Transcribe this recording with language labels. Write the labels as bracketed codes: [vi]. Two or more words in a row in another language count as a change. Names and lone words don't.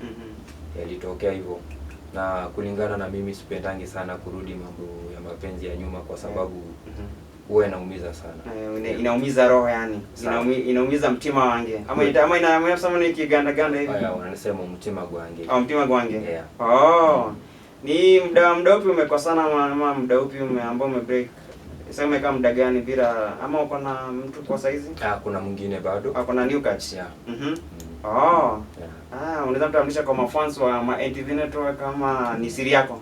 [sw] Yalitokea hivyo. Na kulingana na mimi sipendangi sana kurudi mambo ya mapenzi ya nyuma kwa sababu huwa inaumiza sana. Inaumiza roho yani. Inaumiza mtima wange. Ama inasema ni kiganda ganda hivi. Haya wanasema [lg] mtima gwange. Mtima gwange. [en] Yeah. [sw] Ni muda upi umekosana ama muda upi ambao umebreak? Sema kama muda gani bila ama uko na mtu kwa saizi? Kuna mwingine bado. Kuna Newcatch. [en] Yeah. [sw] Unaweza mtambulisha kwa mafans wa NTV Network kama ni siri yako?